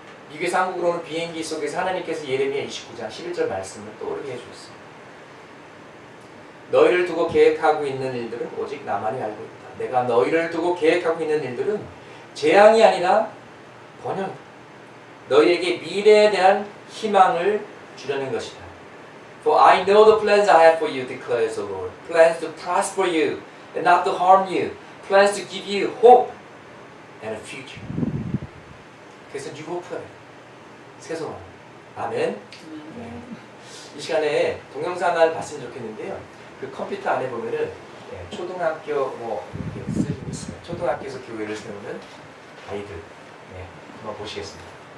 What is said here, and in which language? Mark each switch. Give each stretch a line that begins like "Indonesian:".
Korean: 미국에서 한국으로 오는 비행기 속에서 하나님께서 예레미야 29장 11절 말씀을 떠오르게 해주셨습니다. 너희를 두고 계획하고 있는 일들은 오직 나만이 알고 있다. 내가 너희를 두고 계획하고 있는 일들은 재앙이 아니라 번영, 너희에게 미래에 대한 희망을 주려는 것이다.
English: For I know the plans I have for you, declares the Lord. Plans to prosper you and not to harm you. Plans to give you hope and a future.
Korean: 그래서 New Hope가 새소망. 아멘. 네. 이 시간에 동영상을 봤으면 좋겠는데요. 그 컴퓨터 안에 보면은 초등학교 이렇게 쓰고 있어요. 초등학교에서 교회를 세우는 아이들. 네, 한번 보시겠습니다.